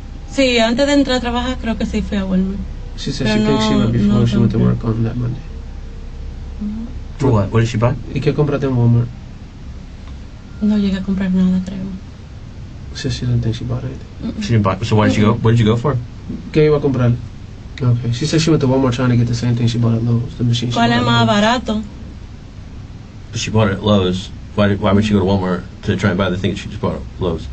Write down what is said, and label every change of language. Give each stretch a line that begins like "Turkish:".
Spanish: Sí, antes de entrar a trabajar creo que sí fui a Walmart.
English: She said she thinks she went before she went to work on that Monday. For what? What did she buy?
Spanish: ¿Y qué compraste en Walmart? No llegué a comprar nada, creo.
English: She said she didn't think she bought anything. She didn't buy. So why did you go? What did you go for?
Spanish: ¿Qué iba a comprar? Okay.
English: She said she went to Walmart trying to get the same thing she bought at Lowe's, the machine.
Spanish: ¿Cuál es más barato?
English: But she bought it at Lowe's. Why would she go to Walmart to try and buy the thing she just bought at Lowe's?